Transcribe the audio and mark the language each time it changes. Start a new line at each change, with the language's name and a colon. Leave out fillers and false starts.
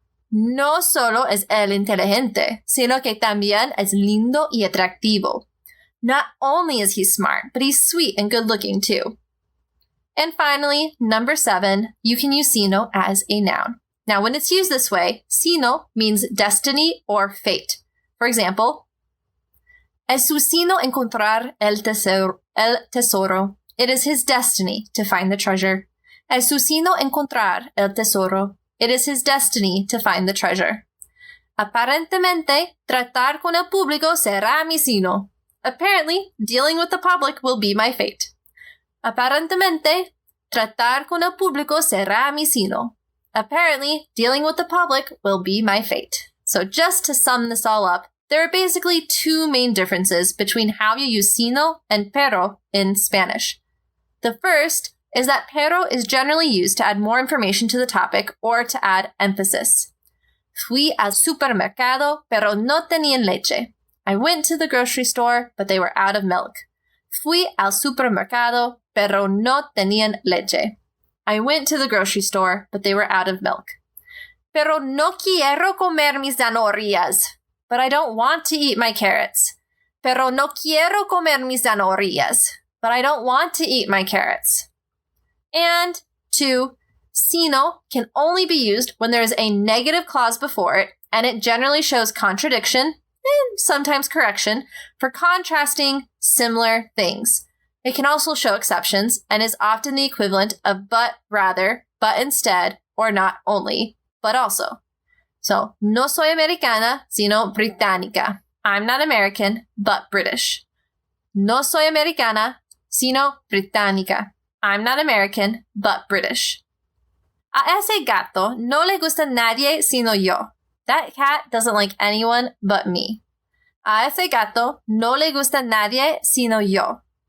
Spanish: No solo es él inteligente, sino que también es lindo y atractivo.
English: Not only is he smart, but he's sweet and good-looking too. And finally, number 7, you can use sino as a noun. Now, when it's used this way, sino means destiny or fate. For example,
Spanish: Es su sino encontrar el tesoro.
English: It is his destiny to find the treasure.
Spanish: Es su sino encontrar el tesoro.
English: It is his destiny to find the treasure.
Spanish: Aparentemente, tratar con el público será mi sino.
English: Apparently, dealing with the public will be my fate.
Spanish: Aparentemente, tratar con el público será mi sino.
English: Apparently, dealing with the public will be my fate. So just to sum this all up, there are basically two main differences between how you use sino and perro in Spanish. The first is that perro is generally used to add more information to the topic or to add emphasis.
Spanish: Fui al supermercado, pero no tenían leche.
English: I went to the grocery store, but they were out of milk.
Spanish: Fui al supermercado, pero no tenían leche.
English: I went to the grocery store, but they were out of milk.
Spanish: Pero no quiero comer mis zanahorias.
English: But I don't want to eat my carrots.
Spanish: Pero no quiero comer mis zanahorias.
English: But I don't want to eat my carrots. And 2, sino can only be used when there is a negative clause before it, and it generally shows contradiction, and sometimes correction, for contrasting similar things. It can also show exceptions, and is often the equivalent of but rather, but instead, or not only, but also.
Spanish: So, no soy americana, sino británica.
English: I'm not American, but British.
Spanish: No soy americana, sino británica.
English: I'm not American, but British.
Spanish: A ese gato no le gusta nadie sino yo.
English: That cat doesn't like anyone but me.
Spanish: A ese gato no le gusta nadie sino yo.